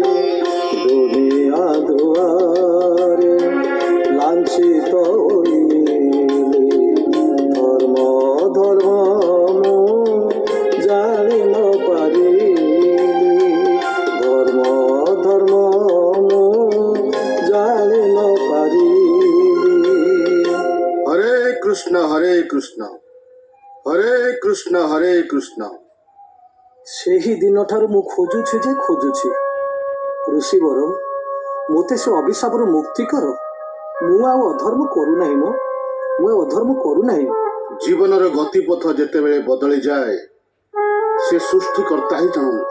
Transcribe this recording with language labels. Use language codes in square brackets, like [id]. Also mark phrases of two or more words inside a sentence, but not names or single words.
[or] ଦୁନିଆ ଦୁଆରେ ଲାଞ୍ଛିତ ହୋଇଲି, ଧର୍ମ ଧର୍ମ ମୁଁ ଜାଣି ନ ପାରିଲି, ଧର୍ମ ଧର୍ମ ମୁଁ ଜାଣି ନ ପାରିଲି। হরে কৃষ্ণ হরে কৃষ্ণ, হরে কৃষ্ণ হরে কৃষ্ণ। ସେହି ଦିନଠାରୁ ମୁଁ ଖୋଜୁଛି ଯେ ଖୋଜୁଛି, ଋଷିବର ମୋତେ ସେ ଅଭିଶାପରୁ ମୁକ୍ତି କର। ମୁଁ ଆଉ ଅଧର୍ମ କରୁନାହିଁ, ମୁଁ ଆଉ ଅଧର୍ମ କରୁନାହିଁ। ଜୀବନର ଗତିପଥ ଯେତେବେଳେ ବଦଳିଯାଏ, ସେ ସୃଷ୍ଟିକର୍ତ୍ତା ହିଁ ଜାଣନ୍ତି।